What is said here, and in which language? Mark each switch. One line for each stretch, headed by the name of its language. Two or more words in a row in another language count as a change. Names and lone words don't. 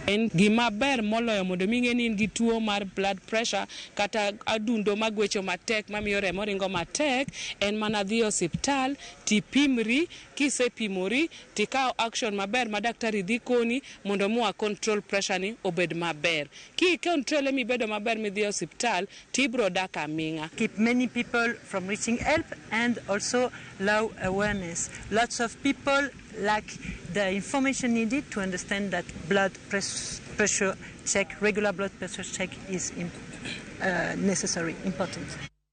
Luo (Kenya and Tanzania): En gima ber moloyo mondo ming'e ni in gi tuo mar
English: blood pressure
Luo (Kenya and Tanzania): kata adundo magwecho matek mamiyo remo ringo matek, en mana dhi osiptal tipimri, kisepimori tikaw action maber ma daktari dhi koni mondo muwa
English: control pressure
Luo (Kenya and Tanzania): ni obed maber. Ki control mi bedo maber mi dhi osiptal tibro dak aming'a.
English: Keep many people from reaching help and also low awareness. Lots of people lack the information needed to understand that blood pressure check, regular blood pressure check is necessary, important.